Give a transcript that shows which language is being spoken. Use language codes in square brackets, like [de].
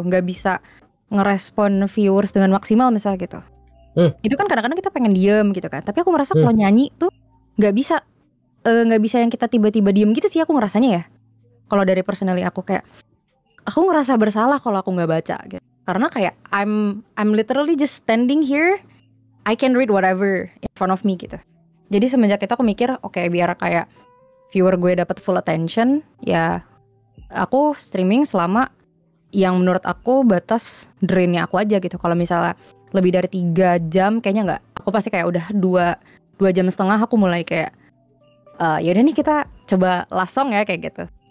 [id] Nggak bisa ngerespon viewers dengan maksimal misalnya gitu. Itu kan kadang-kadang kita pengen diem gitu kan. Tapi aku merasa kalau nyanyi tuh nggak bisa yang kita tiba-tiba diem gitu sih aku ngerasanya ya. Kalau dari personally aku kayak aku ngerasa bersalah kalau aku nggak baca gitu. Karena kayak [en] I'm literally just standing here, I can read whatever in front of me [id] gitu. Jadi semenjak itu aku mikir oke, biar kayak viewer gue dapat [en] full attention [id] ya, aku streaming selama yang menurut aku batas drainnya aku aja gitu. Kalau misalnya lebih dari 3 jam kayaknya nggak. Aku pasti kayak udah 2 jam setengah aku mulai kayak yaudah nih kita coba [en] last song [id] ya kayak gitu.